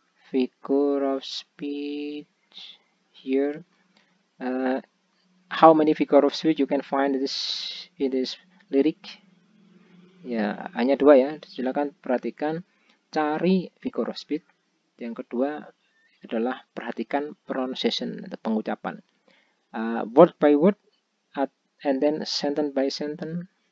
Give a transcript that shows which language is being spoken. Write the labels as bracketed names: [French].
[English] Figure of speech here. How many figure of speech you can find in this lyric? [Indonesian] Ya, hanya dua ya. Silakan perhatikan, cari figure of speech. Yang kedua adalah perhatikan pronunciation atau pengucapan. [English] Word by word and then sentence by sentence.